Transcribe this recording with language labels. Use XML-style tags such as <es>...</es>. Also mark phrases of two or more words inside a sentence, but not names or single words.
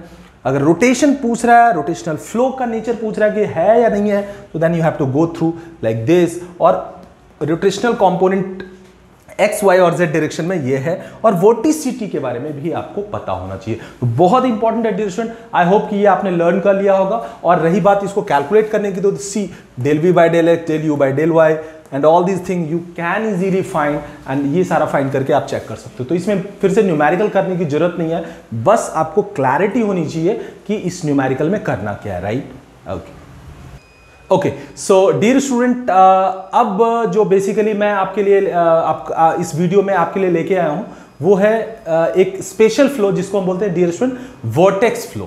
<hi>अगर रोटेशन पूछ रहा है,</hi> <en>rotational flow</en> <hi>का नेचर पूछ रहा है कि है या नहीं है, तो</hi> <en>then you have to go through like this.</en> <hi>और</hi> <en>rotational component x y</en> <hi>और</hi> <en>z direction</en> <hi>में ये है, और वोर्टिसिटी के बारे में भी आपको पता होना चाहिए। तो बहुत इंपॉर्टेंट है</hi> <en>dear student, I hope</en> <hi>कि ये आपने लर्न कर लिया होगा। और रही बात इसको कैलकुलेट करने की, तो</hi> <en>see del v by del x, del u by del y and all these thing you can easily find, and</en> <hi>ये सारा फाइंड करके आप चेक कर सकते हो। तो इसमें फिर से न्यूमेरिकल करने की जरूरत नहीं है, बस आपको क्लैरिटी होनी चाहिए कि इस न्यूमेरिकल में करना क्या है, राइट।</hi> <en>okay so dear student,</en> <hi>अब जो बेसिकली मैं आपके लिए इस वीडियो में आपके लिए लेके आया हूं वो है एक</hi> <en>special flow</en> <hi>जिसको हम बोलते हैं</hi> <en>dear student vortex flow.</en>